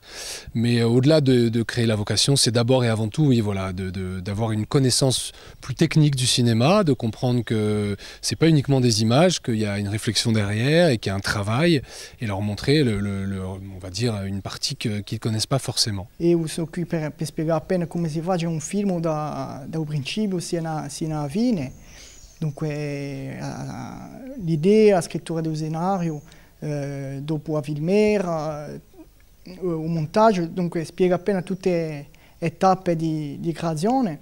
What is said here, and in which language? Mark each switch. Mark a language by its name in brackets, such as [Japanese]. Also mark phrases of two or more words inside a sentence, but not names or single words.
[French] Mais au-delà de créer la vocation, c'est d'abord et avant tout, oui, voilà, d'avoir une connaissance plus technique du cinéma, de comprendre que c'est pas uniquement des images, qu'il y a une réflexion derrière et qu'il y a un travail, et leur montrer on va dire, une partie qu'ils ne connaissent pas forcément. [Italian] Eu sono qui per spiegare appena come si fa un film dal principio sino alla fine. Dunque l'idea, la scrittura dello scenario, dopo a filmare, il montaggio, dunque spiega appena tutte le tappe di creazione.